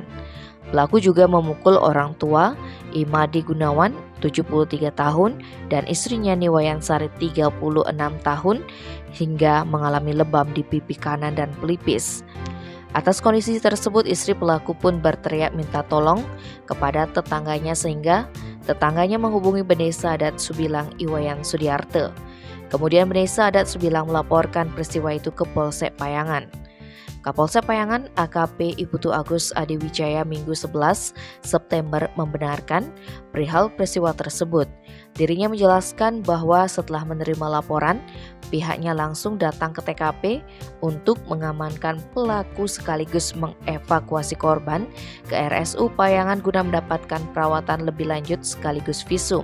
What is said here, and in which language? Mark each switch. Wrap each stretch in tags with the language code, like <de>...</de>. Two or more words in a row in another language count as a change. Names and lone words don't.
<id>Pelaku juga memukul orang tua Imadi Gunawan, 73 tahun, dan istrinya Niwayan Sari, 36 tahun, hingga mengalami lebam di pipi kanan dan pelipis. Atas kondisi tersebut, istri pelaku pun berteriak minta tolong kepada tetangganya sehingga tetangganya menghubungi Benesa Adat Subilang Iwayan Sudiarte. Kemudian Benesa Adat Subilang melaporkan peristiwa itu ke Polsek Payangan. Kapolsek Payangan AKP Iputu Agus Adiwijaya Minggu 11 September membenarkan perihal peristiwa tersebut. Dirinya menjelaskan bahwa setelah menerima laporan, pihaknya langsung datang ke TKP untuk mengamankan pelaku sekaligus mengevakuasi korban ke RSU Payangan guna mendapatkan perawatan lebih lanjut sekaligus visum.</id>